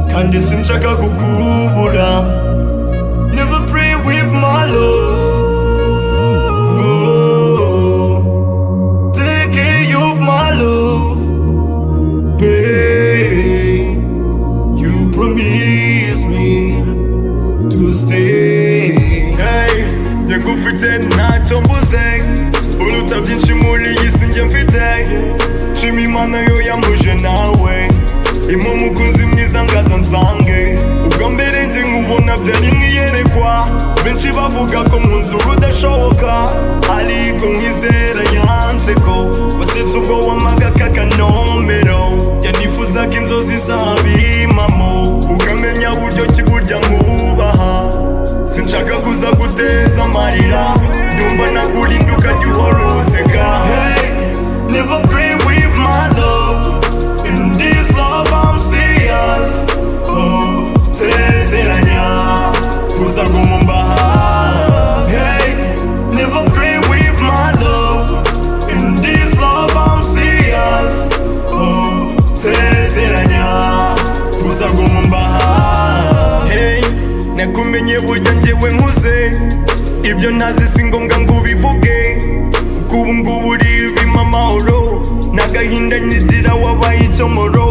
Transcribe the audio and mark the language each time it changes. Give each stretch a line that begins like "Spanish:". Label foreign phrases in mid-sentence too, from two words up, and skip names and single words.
Kinyarwanda: kandi sinshaka kukubura.
English: Never play with my love. Oh, take care of my love. Hey, you promise me to stay.
Kinyarwanda: Hey, nyagufite ntacyo mbuze, uruta byinshi muri iyi si njye mfite. Shima Imana yo yambuje nawe, impa umukunzi mwiza ngaza nsange. Ubwa mbere njye nkubona byari nk'iyerekwa, benshi bavuga ko mu nzu rudashoboka, ariko nkizera yanze ko wasetse ubwo wamagaka akanomero. Yanifuzaga inzozi zabimamo, ukamenya buryo ki burya nkubaha. Sinshaka kuza guteza amarira, ndumva nakurinda ukajya uhora useka.
English: Hey, never play with my love. In this love I'm serious.
Kinyarwanda: Oh, sezeranya kuzaguma hafi.
English: Hey, never play with my love. In this love I'm serious.
Kinyarwanda: Oh, sezeranya kuzaguma hafi. Hey, nakumenye burya njyewe nkuze, ibyo ntazi si ngombwa ngo ubivuge. Ubu ngubu uri bimpa amahoro, n'agahinda nyigira wabaye icyomoro.